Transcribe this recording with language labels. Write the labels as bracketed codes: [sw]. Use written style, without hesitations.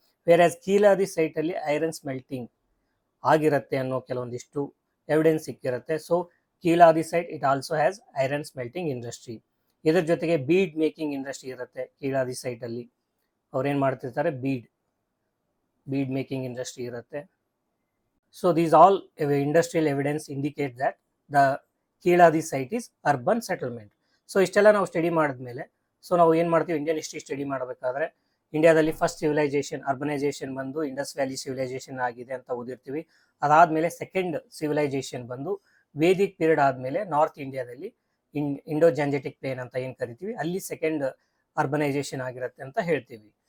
[kn] Wear ಕೀಳಾದಿ site ಅಲ್ಲಿ iron smelting ಆಗಿರುತ್ತೆ ಅನ್ನೋ ಕೆಲವೊಂದಿಷ್ಟು evidence ಸಿಕ್ಕಿರುತ್ತೆ. [en] So Keeladi site it also has iron smelting industry. [kn] ಇದರ ಜೊತೆಗೆ ಬೀಡ್ ಮೇಕಿಂಗ್ ಇಂಡಸ್ಟ್ರಿ ಇರುತ್ತೆ ಕೀಳಾದಿ ಸೈಟ್ ಅಲ್ಲಿ. ಅವ್ರೇನ್ ಮಾಡ್ತಿರ್ತಾರೆ, ಬೀಡ್ ಮೇಕಿಂಗ್ ಇಂಡಸ್ಟ್ರಿ ಇರುತ್ತೆ. [en] So these all industrial evidence indicate that the Keeladi site is urban settlement. [kn] So ಇಷ್ಟೆಲ್ಲ ನಾವು ಸ್ಟಡಿ ಮಾಡಿದ್ಮೇಲೆ, ಸೊ ನಾವು ಏನು ಮಾಡ್ತೀವಿ, ಇಂಡಿಯನ್ ಹಿಸ್ಟ್ರಿ ಸ್ಟಡಿ ಮಾಡಬೇಕಾದ್ರೆ ಇಂಡಿಯಾದಲ್ಲಿ ಫಸ್ಟ್ ಸಿವಿಲೈಸೇಷನ್ ಅರ್ಬನೈಸೇಷನ್ ಬಂದು ಇಂಡಸ್ ವ್ಯಾಲಿ ಸಿವಿಲೈಸೇಷನ್ ಆಗಿದೆ ಅಂತ ಓದಿರ್ತೀವಿ. ಅದಾದಮೇಲೆ ಸೆಕೆಂಡ್ ಸಿವಿಲೈಸೇಷನ್ ಬಂದು ವೇದಿಕ್ ಪೀರಿಯಡ್ ಆದಮೇಲೆ ನಾರ್ತ್ ಇಂಡಿಯಾದಲ್ಲಿ ಇಂಡೋ ಜಾಂಜೆಟಿಕ್ ಪ್ಲೇನ್ ಅಂತ ಏನು ಕರಿತೀವಿ, ಅಲ್ಲಿ ಸೆಕೆಂಡ್ ಅರ್ಬನೈಸೇಷನ್ ಆಗಿರುತ್ತೆ ಅಂತ ಹೇಳ್ತೀವಿ.